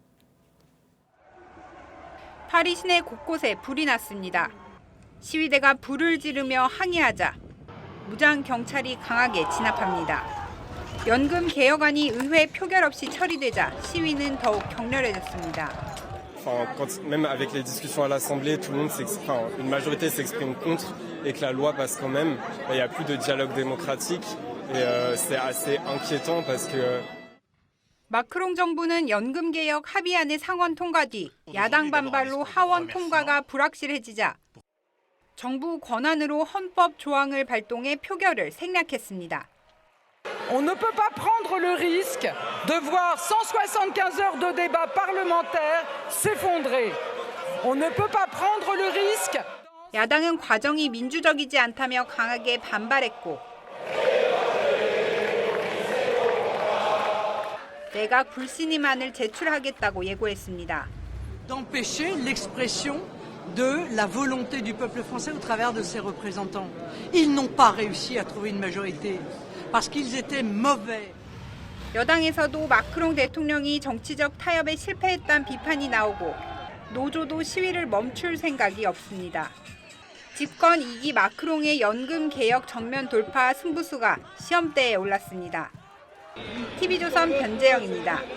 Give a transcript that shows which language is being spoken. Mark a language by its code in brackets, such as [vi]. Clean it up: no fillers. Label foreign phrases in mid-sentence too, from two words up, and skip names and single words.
[ko] 파리 시내 곳곳에 불이 났습니다. 시위대가 불을 지르며 항의하자 무장 경찰이 강하게 진압합니다. 연금 개혁안이 의회 표결 없이 처리되자 시위는 더욱 격렬해졌습니다. [fr] Même avec les discussions à l'Assemblée, tout le monde une majorité s'exprime contre et que la loi passe quand même. Il n'y a plus de dialogue démocratique et c'est assez inquiétant parce que [ko] 마크롱 정부는 연금 개혁 합의안의 상원 통과 뒤 야당 반발로 하원 통과가 불확실해지자 정부 권한으로 헌법 조항을 발동해 표결을 생략했습니다. [fr] On ne peut pas prendre le risque de voir 175 heures de débat parlementaire s'effondrer. On ne peut pas prendre le risque. [ko] 야당은 과정이 민주적이지 않다며 강하게 반발했고 내각 불신임안을 제출하겠다고 예고했습니다. [fr] D'empêcher l'expression de la volonté du peuple français au travers de ses représentants. Ils n'ont pas réussi à trouver une majorité parce qu'ils étaient mauvais. [ko] 여당에서도 마크롱 대통령이 정치적 타협에 실패했다는 비판이 나오고 노조도 시위를 멈출 생각이 없습니다. 집권 2기 마크롱의 연금 개혁 정면 돌파 승부수가 시험대에 올랐습니다. TV조선 변재영입니다.